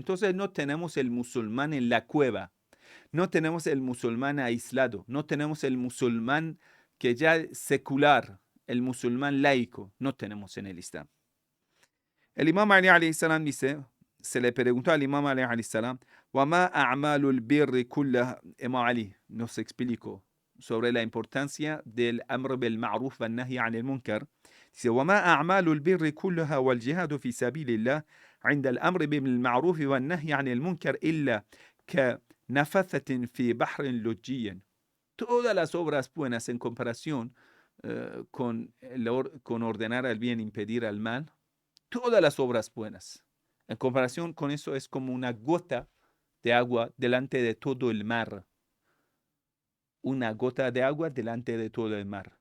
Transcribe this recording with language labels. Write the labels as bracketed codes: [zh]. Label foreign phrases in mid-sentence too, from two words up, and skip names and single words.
[es] Entonces, no tenemos el musulmán en la cueva, no tenemos el musulmán aislado, no tenemos el musulmán que ya es secular, el musulmán laico, no tenemos en el Islam. El Imam Ali [ar] عليه السلام [es] dice, se le preguntó al Imam Ali [ar] عليه السلام, وَمَا أَعْمَالُ الْبِرِّ كُلَّهَا. [es] Imam Ali nos explicó sobre la importancia del [ar] الأمر بالمعروف والنهي عن المنكر. Dice, وَمَا أَعْمَالُ الْبِرِّ كُلَّهَا وَالْجِهَادُ فِي سَبِيلِ اللَّهِ عند الأمر بالمعروف والنهي عن المنكر إلا كنفثة في بحر لجي. [es] Todas las obras buenas en comparación con ordenar al bien, impedir al mal, todas las obras buenas, en comparación con eso es como una gota de agua delante de todo el mar. Una gota de agua delante de todo el mar.